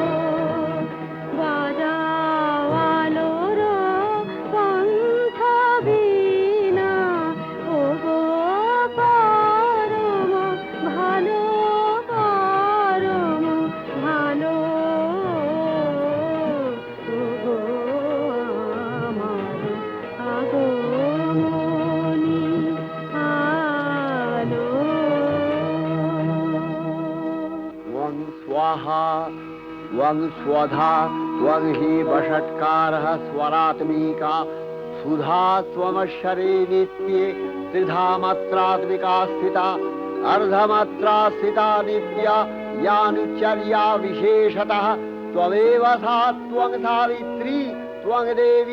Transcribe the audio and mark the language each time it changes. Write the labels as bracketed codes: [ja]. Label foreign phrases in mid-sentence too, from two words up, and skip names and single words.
[bn] বাজাও আলোর পন্থ বীণা, ওগো পরম ভালো, পরম ভালো, ওগো আমার আগমনী আলো। [sa] त्वं स्वाहा त्वं स्वधा त्वं हि वषट्कारः स्वरात्मिका, सुधा त्वमक्षरे नित्ये त्रिधा मात्रात्मिका स्थिता, अर्धमात्रा स्थिता नित्या यानुचर्या विशेषतः, त्वमेव सा त्वं सावित्री त्वं देवी